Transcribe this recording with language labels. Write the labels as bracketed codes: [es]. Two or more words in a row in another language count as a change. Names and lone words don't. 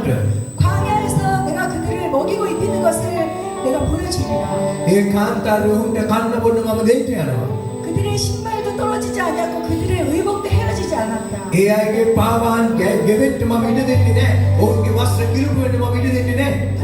[ko] 광야에서 내가 그들을 먹이고 입히는 것을 내가 보여주리라. [si] ඒ කාන්තාරේ උන්ට කන්න බොන්න මම දෙන්න යනවා. [ko] 그들의 신발도 떨어지지 않았고 그들의 의복도 헤어지지 않았다. [si] ඒ අයගේ පාවාන් ගෙවෙන්න මම ඉඩ දෙන්නේ නැහැ. ඔවුන්ගේ වස්ත්‍ර කිලුපු වෙන්න මම ඉඩ දෙන්නේ නැහැ.